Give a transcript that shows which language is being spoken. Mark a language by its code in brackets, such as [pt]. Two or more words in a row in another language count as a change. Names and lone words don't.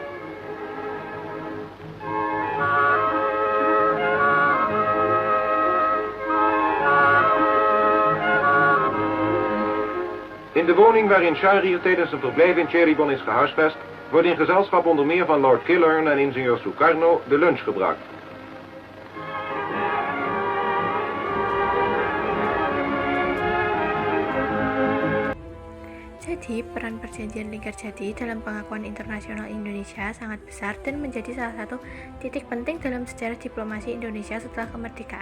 [nl] In de woning waarin Shahriar tijdens zijn verblijf in Cheribon is gehuisvest, wordt in gezelschap onder meer van Lord Killern en ingenieur Sukarno de lunch gebracht. [id] Jadi, peran Perjanjian Linggarjati dalam pengakuan internasional Indonesia sangat besar dan menjadi salah satu titik penting dalam sejarah diplomasi Indonesia setelah kemerdekaan.